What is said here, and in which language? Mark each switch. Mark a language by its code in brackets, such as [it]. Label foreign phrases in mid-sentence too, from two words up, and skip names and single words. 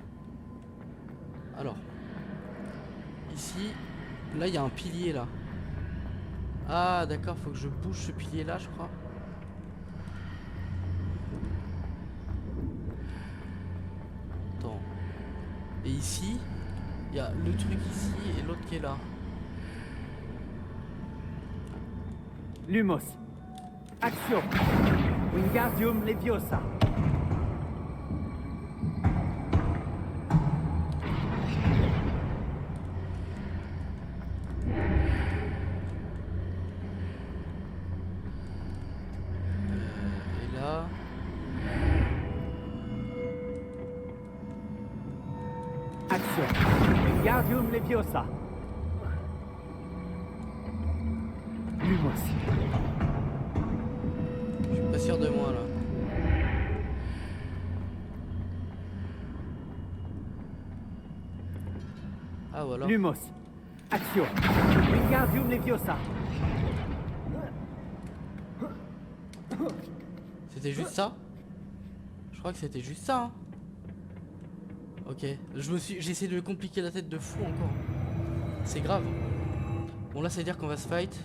[fr] Alors, ici, là il y a un pilier là. Ah d'accord, faut que je bouge ce pilier là, je crois. Attends. Et ici, il y a le truc ici et l'autre qui est là. Lumos. [la] Action. Wingardium Leviosa. [fr] Et là... Action. [la] Wingardium Leviosa. Lumos. [fr] Je suis pas sûr de moi là. Ah ou alors... [la] Lumos. Action. Wingardium Leviosa. [fr] C'était juste ça? Je crois que c'était juste ça, hein. Ok, j'ai essayé de me compliquer la tête de fou encore. C'est grave. Bon là c'est à dire qu'on va se fight.